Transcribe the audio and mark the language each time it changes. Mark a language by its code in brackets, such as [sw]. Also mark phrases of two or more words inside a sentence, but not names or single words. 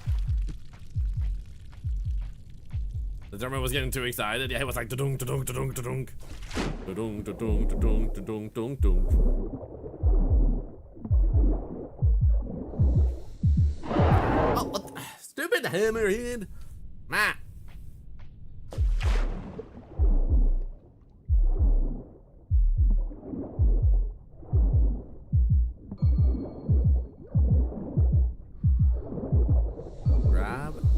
[en] The drummer was getting too excited. Yeah, he was like da-dunk, da-dunk, da-dunk, da-dunk. Da-dunk, da-dunk, da-dunk, da-dunk, dunk, dunk. Oh, what the? Stupid hammerhead. Nah. Grab.